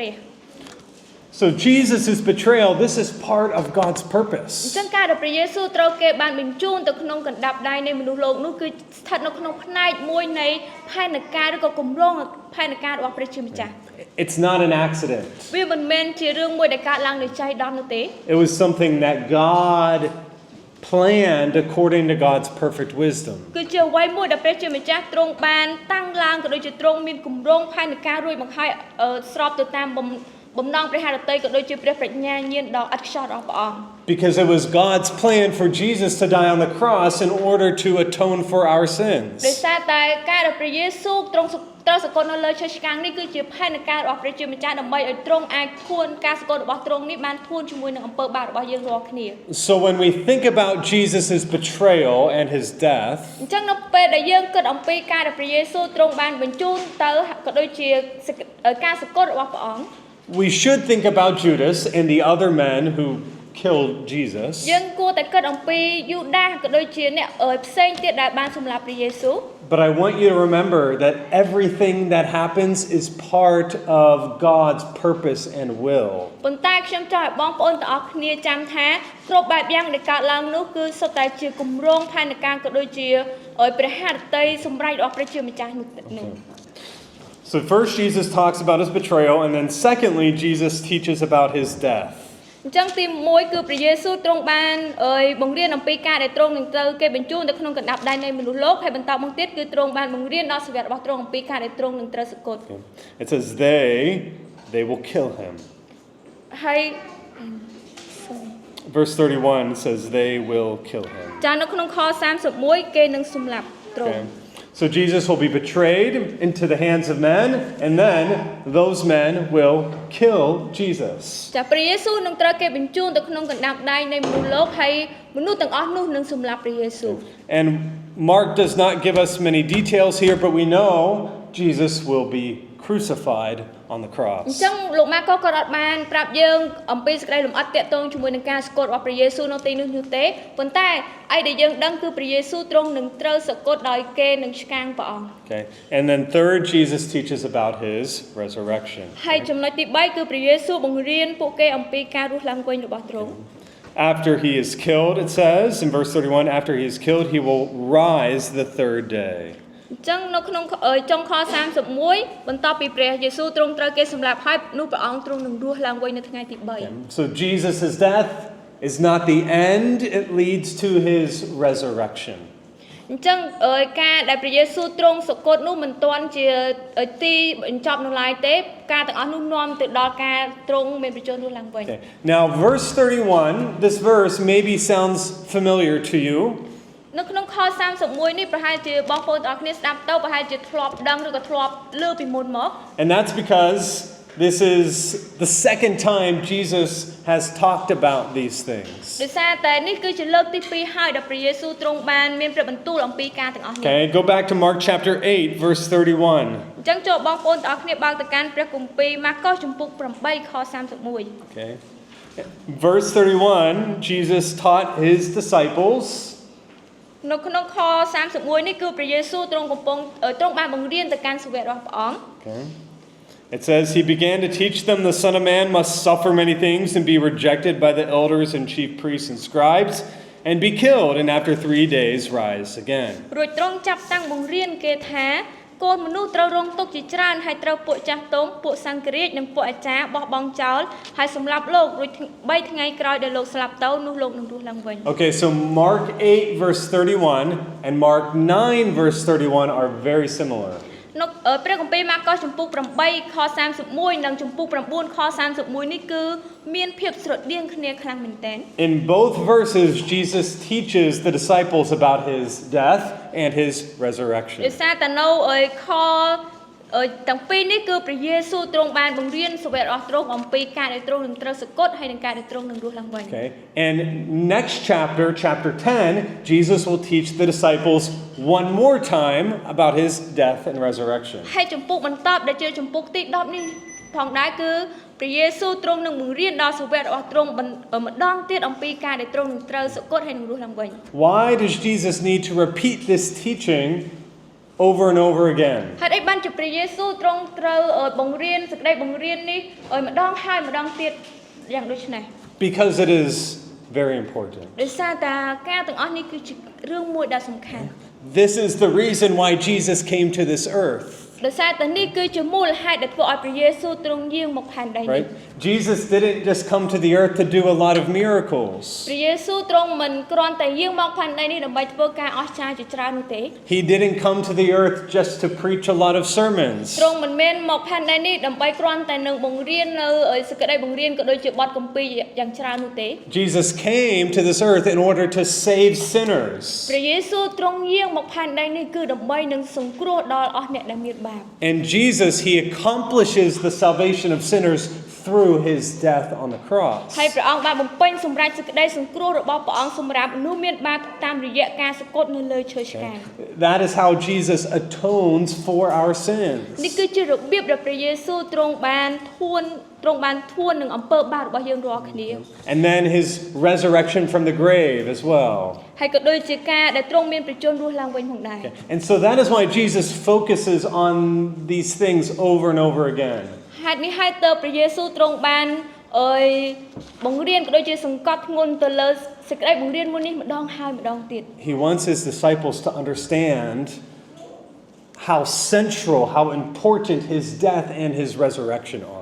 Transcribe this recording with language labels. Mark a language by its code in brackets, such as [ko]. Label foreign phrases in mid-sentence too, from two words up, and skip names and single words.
[en] So Jesus' betrayal, this is part of God's [km] អញ្ [en] purpose. [km] ចឹងការដែលព្រះយេស៊ូវត្រូវគេបានបញ្ជូនទៅក្នុងកណ្ដាប់ដៃនៃមនុស្សលោកនោះគឺស្ថិតនៅក្នុងផ្នែកមួយនៃផែនការឬក៏គម្រោងផែនការរបស់ព្រះជាម្ចាស់ [en] It's not an accident. [km] វាមិនមែនជារឿងមួយដែលកើតឡើងដោយចៃដន្យនោះទេ [en] It was something that God planned according to God's perfect wisdom. [km] គឺជាអ្វីមួយដែលព្រះជាម្ចាស់ទ្រង់បានតាំងឡើងក៏ដូចជាទ្រង់មានគម្រោងផែនការរួចមកហើយស្របទៅតាមបំណងព្រះハរតីក៏ដូចជាព្រះប្រាជ្ញាញាណដ៏ឥតខ្ចោះរបស់ព្រះអង្គ [en] Because it was God's plan for Jesus to die on the cross in order to atone for our [km] ដោយ [en] sins. [km] សារតែការដែលព្រះយេស៊ូវទ្រង់ត្រូវសគត់នៅលើឈើឆ្កាងនេះគឺជាផែនការរបស់ព្រះជាម្ចាស់ដើម្បីឲ្យទ្រង់អាចធួនការសគត់របស់ទ្រង់នេះបានធួនជាមួយនឹងអំពើបាបរបស់យើងរាល់គ្នា [en] So when we think about Jesus' betrayal and his death, [km] អញ្ចឹងនៅពេលដែលយើងគិតអំពីការដែលព្រះយេស៊ូវទ្រង់បានបញ្ជូនទៅក៏ដូចជាការសគត់របស់ព្រះអង្គ [en] we should think about Judas and the other men who killed Jesus. [km] យើងគួរតែគិតអំពីយូដាសក៏ដូចជាអ្នកផ្សេងទៀតដែលបានសម្លាប់ព្រះយេស៊ូវ [en] But I want you to remember that everything that happens is part of God's purpose and will. [km] ប៉ុន្តែខ្ញុំចង់ឲ្យបងប្អូនទាំងអស់គ្នាចាំថាគ្រប់បែបយ៉ាងដែលកើតឡើងនោះគឺសុទ្ធតែជាគម្រោងផែនការក៏ដូចជាព្រះハរតីសម្រេចរបស់ព្រះជាម្ចាស់នោះ [en] So first Jesus talks about his betrayal, and then secondly Jesus teaches about his death. [km] អញ្ចឹងទី1គឺព្រះយេស៊ូវទ្រង់បានបង្រៀនអំពីការដែលទ្រង់នឹងត្រូវគេបញ្ជូនទៅក្នុងកណ្ដាប់ដៃនៃមនុស្សលោកហើយបន្តមកទៀតគឺទ្រង់បានបង្រៀនដល់សាវករបស់ទ្រង់អំពីការដែលទ្រង់នឹងត្រូវសគត់ [en] It says they will kill him. [km] ហើយ [en] Verse 31 says they will kill him. [km] ចានៅក្នុងខ31គេនឹងសម្លាប់ទ្រង់ [en] So Jesus will be betrayed into the hands of men, and then those men will kill Jesus. [km] ចាព្រះយេស៊ូវនឹងត្រូវគេបញ្ជូនទៅក្នុងកណ្ដាប់ដៃនៃមនុស្សលោកហើយមនុស្សទាំងអស់នោះនឹងសម្លាប់ព្រះយេស៊ូវ [en] And Mark does not give us many details here, but we know Jesus will be crucified on the [km] អញ្ [en] cross. [km] ចឹងលោកម៉ាកូក៏អត់បានប្រាប់យើងអំពីសេចក្តីលម្អិតតាក់ទងជាមួយនឹងការសគត់របស់ព្រះយេស៊ូវនៅទីនោះទេប៉ុន្តែអីដែលយើងដឹងគឺព្រះយេស៊ូវទ្រង់នឹងត្រូវសគត់ដោយគេនឹងឆ្កាងព្រះអង្គ [en] Okay. And then third, Jesus teaches about his resurrection. [km] ហើយចំណុចទី3គឺព្រះយេស៊ូវបង្រៀនពួកគេអំពីការរស់ឡើងវិញរបស់ទ្រង់ [en] After he is killed, it says in verse 31, after he is killed, he will rise the third day. [km] អញ្ចឹងនៅក្នុងចុងខ31បន្ទាប់ពីព្រះយេស៊ូវទ្រង់ត្រូវគេសម្លាប់ហើយនោះព្រះអង្គទ្រង់នឹងរស់ឡើងវិញនៅថ្ងៃទី3 [en] So Jesus' death is not the end, it leads to his resurrection. [km] អញ្ចឹងការដែលព្រះយេស៊ូវទ្រង់សគត់នោះមិនទាន់ជាទីបញ្ចប់នៅឡើយទេការទាំងអស់នោះនាំទៅដល់ការទ្រង់មានបញ្ជូនរស់ឡើងវិញ [en] Okay. Now verse 31, this verse maybe sounds familiar to you. [km] នៅក្នុងខ31នេះប្រហែលជាបងប្អូនទាំងអស់គ្នាស្ដាប់ទៅប្រហែលជាធ្លាប់ដឹងឬក៏ធ្លាប់ឮពីមុនមក [en] And that's because this is the second time Jesus has talked about these things. [km] ដោយសារតែនេះគឺជាលើកទី2ហើយដែលព្រះយេស៊ូវទ្រង់បានមានព្រះបន្ទូលអំពីការទាំងអស់នេះ [en] Okay, go back to Mark chapter 8 verse 31. [km] អញ្ចឹងចូលបងប្អូនទាំងអស់គ្នាបើកទៅកាន់ព្រះគម្ពីរម៉ាកុសជំពូក8ខ31 [en] Okay. Verse 31, Jesus taught his disciples [km] នៅក្នុងខ31នេះគឺព្រះយេស៊ូវទ្រង់បានបង្រៀនទៅកាន់សាវករបស់ព្រះអង្គ [en] Okay. It says, He began to teach them the Son of Man must suffer many things and be rejected by the elders and chief priests and scribes and be killed and after 3 days rise again. [km] រួចទ្រង់ចាប់តាំងបង្រៀនគេថាកូនមនុស្សត្រូវរងទុក្ខជាច្រើនហើយត្រូវពួកចាស់ទុំពួកសង្ឃរាជនិងពួកអាចារ្យបោះបង់ចោលហើយសម្លាប់លោករួច3ថ្ងៃក្រោយដែលលោកស្លាប់ទៅនោះលោកនឹងរស់ឡើងវិញ [en] Okay, so Mark 8 verse 31 and Mark 9 verse 31 are very similar. [km] នៅព្រះគម្ពីរម៉ាកុសជំពូក8ខ31និងជំពូក9ខ31នេះគឺមានភាពស្រដៀងគ្នាខ្លាំងមែនទែន [en] In both verses, Jesus teaches the disciples about his death and his resurrection. [km] ដោយសារតែនៅខទាំងពីរនេះគឺព្រះយេស៊ូវទ្រង់បានបង្រៀនសាវករបស់ទ្រង់អំពីការដែលទ្រង់នឹងត្រូវសគត់ហើយនឹងការដែលទ្រង់នឹងរស់ឡើងវិញ [en] Okay. And next chapter, chapter 10, Jesus will teach the disciples one more time about his death and resurrection. [km] ហើយជំពូកបន្តដែលជាជំពូកទី10នេះផងដែរគឺព្រះយេស៊ូវទ្រង់នឹងបង្រៀនដល់សាវករបស់ទ្រង់ម្ដងទៀតអំពីការដែលទ្រង់នឹងត្រូវសគត់ហើយនឹងរស់ឡើងវិញ [en] Why does Jesus need to repeat this teaching over and over again? [km] ហើយអីបានជាព្រះយេស៊ូវទ្រង់ត្រូវបង្រៀនសេចក្តីបង្រៀននេះឲ្យម្ដងហើយម្ដងទៀតយ៉ាងដូចនេះ [en] Because it is very important. [km] ដោយសារតែការទាំងអស់នេះគឺជារឿងមួយដ៏សំខាន់ [en] This is the reason why Jesus came to this earth. [km] ដោយសារតែនេះគឺជាមូលហេតុដែលធ្វើឲ្យព្រះយេស៊ូវទ្រង់យាងមកផែនដីនេះ [en] Right? Jesus didn't just come to the earth to do a lot of miracles. [km] ព្រះយេស៊ូវទ្រង់មិនគ្រាន់តែយាងមកផែនដីនេះដើម្បីធ្វើការអស្ចារ្យជាច្រើននោះទេ [en] He didn't come to the earth just to preach a lot of sermons. [km] ទ្រង់មិនមែនមកផែនដីនេះដើម្បីគ្រាន់តែនឹងបង្រៀននៅសេចក្តីបង្រៀនក៏ដូចជាបទគម្ពីរយ៉ាងច្រើននោះទេ [en] Jesus came to this earth in order to save sinners. [km] ព្រះយេស៊ូវទ្រង់យាងមកផែនដីនេះគឺដើម្បីនឹងសង្គ្រោះដល់អស់អ្នកដែលមានបាប [en] And Jesus, he accomplishes the salvation of sinners through his death on the cross. [km] ហើយព្រះអង្គបានបំពេញសម្រាប់សេចក្តីសង្គ្រោះរបស់ព្រះអង្គសម្រាប់មនុស្សមានបាបតាមរយៈការសគត់នៅលើឈើឆ្កាង [en] That is how Jesus atones for our sins. [km] នេះគឺជារបៀបដែលព្រះយេស៊ូវទ្រង់បានធួននឹងអំពើបាបរបស់យើងរាល់គ្នា [en] And then his resurrection from the grave as well. [km] ហើយក៏ដូចជាការដែលទ្រង់មានប្រជញ្ញរស់ឡើងវិញផងដែរ [en] And so that is why Jesus focuses on these things over and over again. [km] ហេតុនេះហើយទើបព្រះយេស៊ូវទ្រង់បានបង្រៀនក៏ដូចជាសង្កត់ធ្ងន់ទៅលើសេចក្តីបង្រៀនមួយនេះម្ដងហើយម្ដងទៀត [en] He wants his disciples to understand how central, how important his death and his resurrection are.